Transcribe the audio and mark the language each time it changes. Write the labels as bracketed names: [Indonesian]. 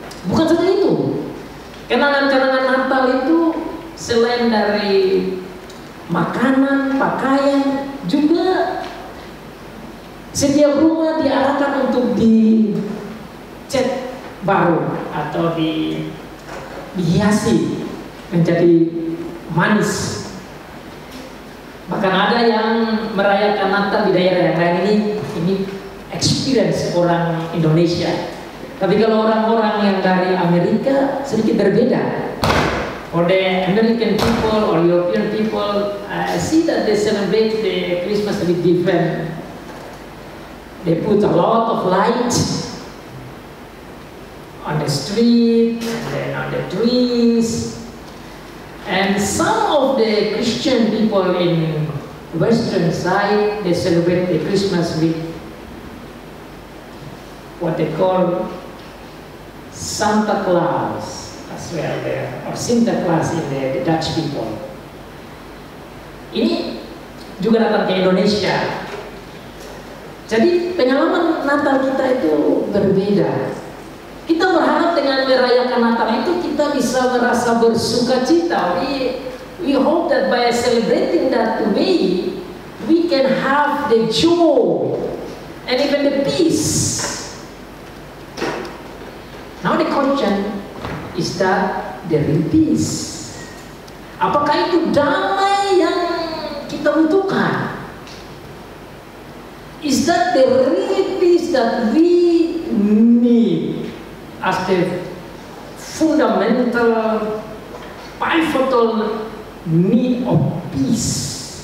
[Indonesian] Bukan saja itu, kenangan-kenangan Natal itu selain dari makanan, pakaian, juga setiap rumah diarahkan untuk dicat baru atau dihiasi menjadi manis. Bahkan ada yang merayakan Natal di daerah yang lain, ini experience orang Indonesia. Tapi kalau orang-orang yang dari Amerika sedikit berbeda. [English] For the American people or European people, I see that they celebrate the Christmas a bit different. They put a lot of light on the street and then on the trees. And some of the Christian people in western side, they celebrate the Christmas with what they call Santa Claus as well there, or Sinterklaas in the Dutch people. [Indonesian] Ini juga datang ke Indonesia. Jadi pengalaman Natal kita itu berbeda. Kita berharap dengan merayakan Natal itu kita bisa merasa bersuka cita. [English] We hope that by celebrating that way, we can have the joy and even the peace. Now the question is that the real peace. [Indonesian] Apakah itu damai yang kita butuhkan? [English] Is that the real peace that we need as the fundamental pivotal need of peace.